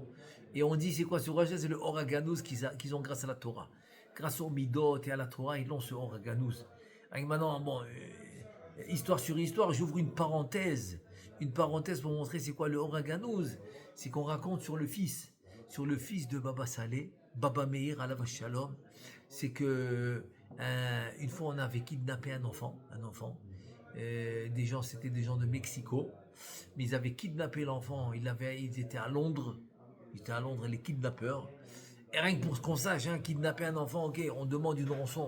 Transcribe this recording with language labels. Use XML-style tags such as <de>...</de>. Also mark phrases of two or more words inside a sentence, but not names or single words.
<fr>Et on dit, c'est quoi ce roi? C'est le Oraganous qu'ils ont grâce à la Torah. Grâce au Midot et à la Torah, ils ont ce Oraganous. Maintenant, bon, histoire sur histoire, j'ouvre une parenthèse pour montrer c'est quoi le Oraganous. C'est qu'on raconte sur le fils de Baba Saleh, Baba Meir</fr> <he>עליו השלום.</he> <fr>C'est que une fois on avait kidnappé un enfant. C'était des gens de Mexico, mais ils avaient kidnappé l'enfant. Ils étaient à Londres, les kidnappeurs. Et rien que pour qu'on sache, kidnapper un enfant, ok, on demande une rançon.</fr>